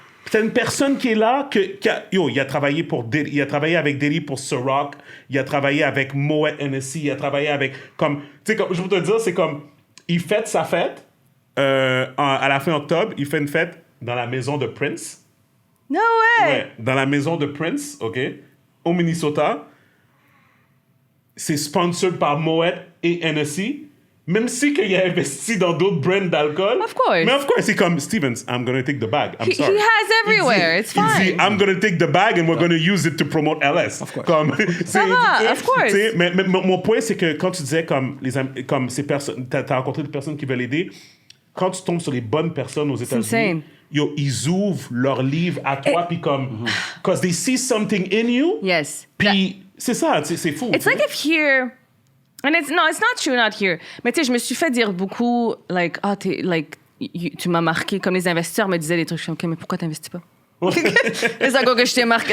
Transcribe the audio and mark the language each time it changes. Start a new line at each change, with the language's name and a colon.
French: C'est une personne qui est là, il a travaillé pour Diddy, il a travaillé avec Diddy pour Ciroc, il a travaillé avec Moet Hennessy, il a travaillé avec, comme, tu sais, comme, je veux te dire, c'est comme, il fête sa fête, à la fin octobre, il fait une fête dans la maison de Prince.
English: No way.
French: Ouais, dans la maison de Prince, OK, au Minnesota. C'est sponsored par Moet et Hennessy. Même si qu'il a investi dans d'autres brands d'alcool.
English: Of course.
French: Mais
English: of course,
French: c'est comme,
English: Stevens, I'm going to take the bag. I'm sorry. He has everywhere. It's
French: Il dit,
English: fine. I'm going to take the bag and we're going to use it to promote LS. Of course.
French: Comme, Ça va,
English: of course.
French: Mais mon point, c'est que quand tu disais comme ces personnes, t'as rencontré des personnes qui veulent aider, quand tu tombes sur les bonnes personnes aux États-Unis,
English: insane.
French: yo, ils ouvrent leur livre à toi, puis comme,
English: because they see something in you. Yes.
French: Puis c'est ça, c'est fou.
English: It's like if here, and it's not true, not here.
French: Mais tu sais, je me suis fait dire beaucoup, like, tu m'as marqué, comme les investisseurs me disaient des trucs, je suis comme, OK, mais pourquoi t'investis pas? C'est ça que je t'ai marqué.